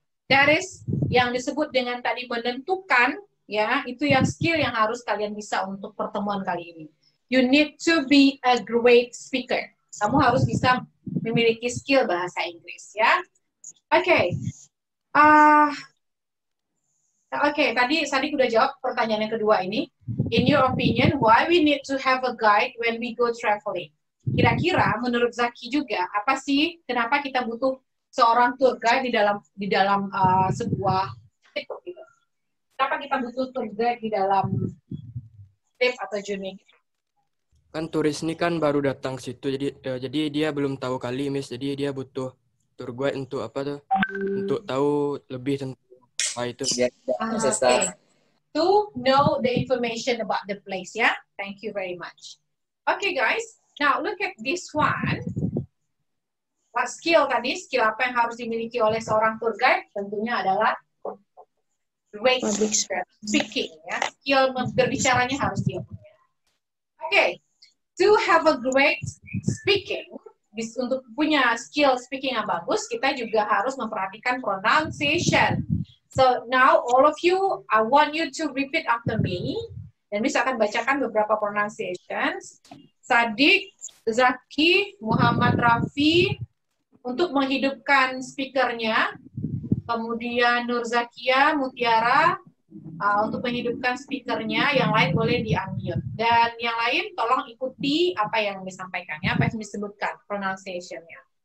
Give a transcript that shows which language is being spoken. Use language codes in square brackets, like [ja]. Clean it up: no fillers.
[en] That is [id] yang disebut dengan tadi menentukan, ya, itu yang skill yang harus kalian bisa untuk pertemuan kali ini. [en] You need to be a great speaker. [id] Kamu harus bisa memiliki skill bahasa Inggris, ya. Oke. Oke, tadi udah jawab pertanyaan yang kedua ini. [en] In your opinion, why we need to have a guide when we go traveling? [id] Kira-kira menurut Zaki juga, apa sih kenapa kita butuh seorang tour guide di dalam sebuah trip gitu? Kenapa kita butuh tour guide di dalam trip atau journey? Kan turis ini kan baru datang ke situ, jadi dia belum tahu kali, Miss. Jadi dia butuh tour guide untuk apa tuh? Untuk tahu lebih tentang itu. [en] Okay. To know the information about the place, yeah? Thank you very much. Okay, guys. Now, look at this one. What skill tadi? [id] Skill apa yang harus dimiliki oleh seorang tour guide? Tentunya adalah great speaking, ya. Skill berbicaranya harus dia punya. Okay. [en] To have a great speaking, [id] untuk punya skill speaking yang bagus, kita juga harus memperhatikan pronunciation. [en] So now all of you, I want you to repeat after me. [id] Dan bisa akan bacakan beberapa pronunciations. Sadik, Zaki, Muhammad Rafi untuk menghidupkan speakernya. Kemudian Nur Zakia, Mutiara untuk menghidupkan speakernya. Yang lain boleh di-unmute. Dan yang lain tolong ikuti apa yang disampaikannya, apa yang disebutkan pronunciationnya.